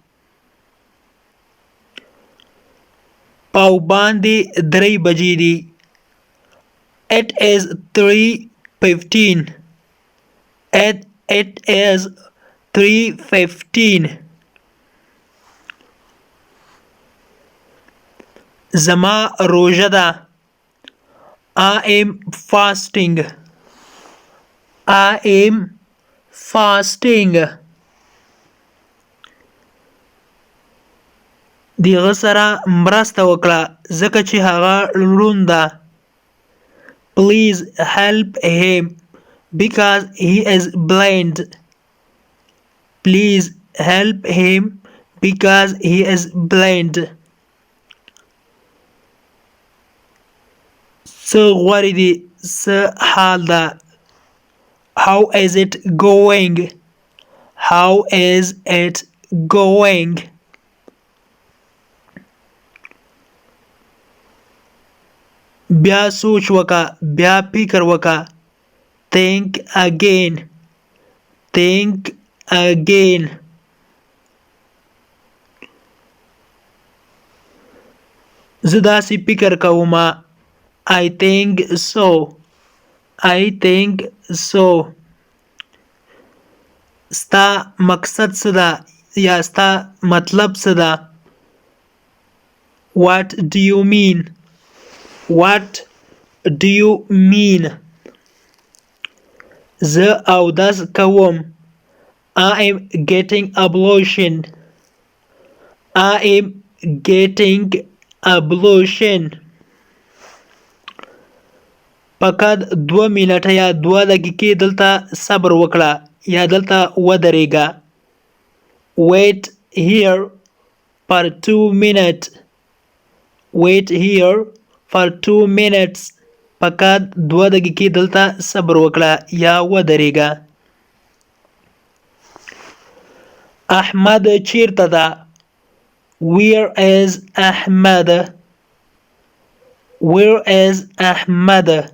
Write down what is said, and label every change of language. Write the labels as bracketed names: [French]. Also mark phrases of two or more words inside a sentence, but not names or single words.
[Pashto] پاو باندې 3 بجې دي. [English] It is 3:15. It is 3:15. [Pashto] زما روژه ده. [English] I am fasting. I am fasting. [Pashto] دغه سره مرسته وکړه ځکه چې هغه ړوند ده. [English] Please help him because he is blind. Please help him because he is blind. [Pashto] څه غواړې دي؟ څه حال ده؟ [English] How is it going? How is it going? [Pashto] بیا سوچ وکړه. بیا فکر وکړه. [English] Think again. Think again. [Pashto] زه داسې فکر کوم. [English] I think so. I think so. [Pashto] ستا مقصد څه ده؟ یا ستا مطلب څه ده؟ [English] What do you mean? What do you mean? [Pashto] زه اودس کوم. [English] I am getting ablution. I am getting ablution. [Pashto] فقط 2 منټه یا 2 دقیقې دلته صبر وکړه یا دلته ودرېږه. [English] Wait here for 2 minutes. Wait here for 2 minutes. [Pashto] فقط 2 دقیقې دلته صبر وکړه یا ودرېږه. احمد چیرته ده؟ [English] Where is Ahmad? Where is Ahmad?